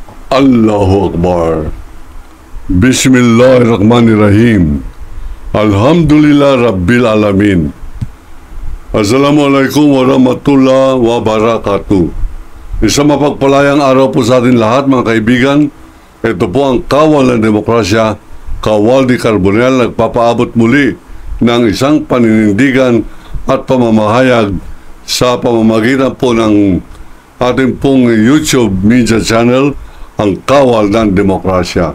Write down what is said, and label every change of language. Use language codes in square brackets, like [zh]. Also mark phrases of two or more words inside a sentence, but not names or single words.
[ar] الله أكبر. بسم الله الرحمن الرحيم. الحمد لله رب العالمين. السلام عليكم ورحمة الله وبركاته. [tl] Isang mapagpalayang araw po sa atin lahat, mga kaibigan. Ito po ang Kawal ng Demokrasya, Kawal di Carbonell, nagpapaabot muli ng isang paninindigan at pamamahayag sa pamamagitan po ng ating pong YouTube media channel, ang Kawal ng Demokrasya.